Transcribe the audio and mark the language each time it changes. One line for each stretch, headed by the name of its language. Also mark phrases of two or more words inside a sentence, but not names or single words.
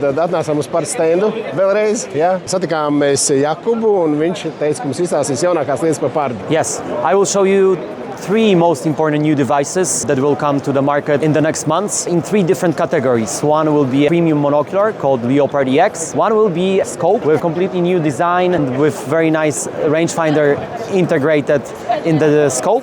Latvian: Tad atnācām uz par stendu vēlreiz. Ja? Satikām mēs Jakubu, un viņš teica, ka mums izstāstīs jaunākās lietas par Pardu.
English: Yes, I will show you 3 most important new devices that will come to the market in the next months in 3 different categories. One will be a premium monocular called Leopard EX. One will be a scope with completely new design and with very nice rangefinder integrated in the scope.